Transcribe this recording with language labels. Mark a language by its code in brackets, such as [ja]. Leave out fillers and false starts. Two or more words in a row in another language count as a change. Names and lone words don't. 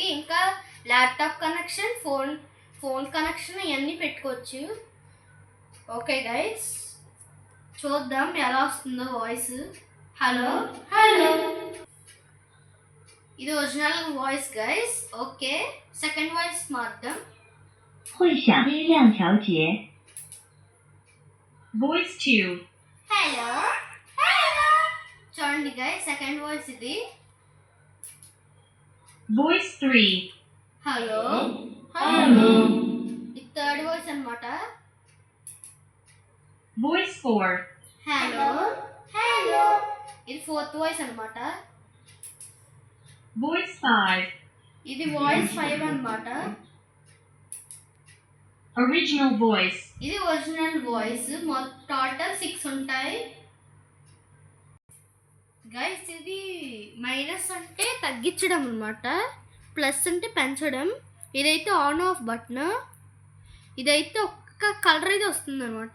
[te] ఇంకా [en] laptop connection, phone connection [te] ఇవన్నీ పెట్టుకోవచ్చు. [en] okay guys, [te] చూద్దాం ఎలా వస్తుందో వాయిస్. హలో హలో, ఇది [en] original voice guys. [te] ఓకే, [en] second voice [te] మార్దాం. [zh] 会响音量调节 Voice 2. [te] హలో హలో, చూడండి గైస్, [en] second voice [te] ఇది. [en] Voice 3. [te] హలో హలో, ఇది [en] third voice [te] అనమాట. [en] Voice 4. [te] హలో హలో, ఇది [en] fourth voice [te] అనమాట. [en] Voice 5. [te] ఇది వాయిస్ 5 అనమాట. [en] Original voice. [te] ఇది [en] original voice. [te] టోటల్ 6 ఉంటాయి గైస్. ఇది మైనస్ అంటే తగ్గించడం అనమాట, ప్లస్ అంటే పెంచడం. ఇదైతే [en] on off button. [te] ఇదైతే ఒక్క కలర్ అయితే వస్తుంది అనమాట.